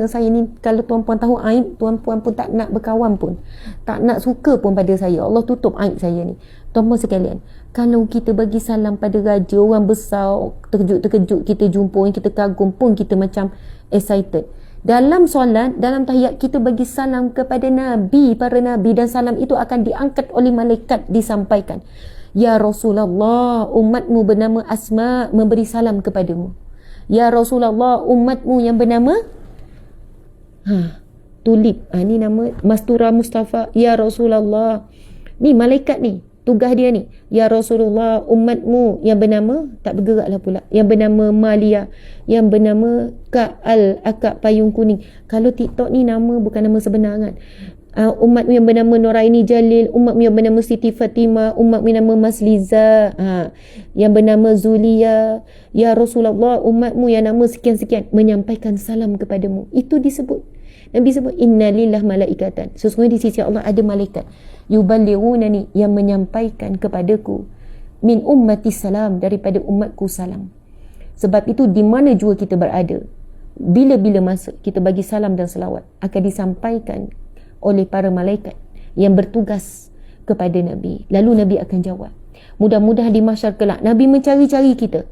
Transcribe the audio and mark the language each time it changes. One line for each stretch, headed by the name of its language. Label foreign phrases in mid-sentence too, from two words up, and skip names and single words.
Malay: Saya ni, kalau tuan-puan tahu aib, tuan-puan pun tak nak berkawan pun. Tak nak suka pun pada saya. Allah tutup aib saya ni. Tuan-puan sekalian, kalau kita bagi salam pada raja, orang besar, terkejut-terkejut kita jumpa, kita kagum pun kita macam excited. Dalam solat, dalam tahiyat, kita bagi salam kepada Nabi, para Nabi, dan salam itu akan diangkat oleh malaikat, disampaikan. Ya Rasulullah, umatmu bernama Asma memberi salam kepadamu. Ya Rasulullah, umatmu yang bernama Tulip. Ni nama Mastura Mustafa. Ya Rasulullah. Ni malaikat ni. Tugas dia ni. Ya Rasulullah, umatmu yang bernama, tak bergeraklah pula, yang bernama Malia, yang bernama Kak Al-Akak Payung Kuning. Kalau TikTok ni nama bukan nama sebenar kan. Umatmu yang bernama Noraini Jalil, umatmu yang bernama Siti Fatimah, umatmu yang bernama Mas Liza, yang bernama Zulia. Ya Rasulullah, umatmu yang nama sekian-sekian menyampaikan salam kepadamu. Itu disebut. Nabi sebut
Arabic: إن لله ملائكة.
Malay: Sesungguhnya di sisi Allah ada malaikat. Yuballighunani, yang menyampaikan kepadaku,
Arabic: من أمتي سلام,
Malay: daripada umatku salam. Sebab itu di mana juga kita berada, bila-bila masa kita bagi salam dan selawat akan disampaikan oleh para malaikat yang bertugas kepada Nabi. Lalu Nabi akan jawab. Mudah-mudahan di mahsyar kelak Nabi mencari-cari kita.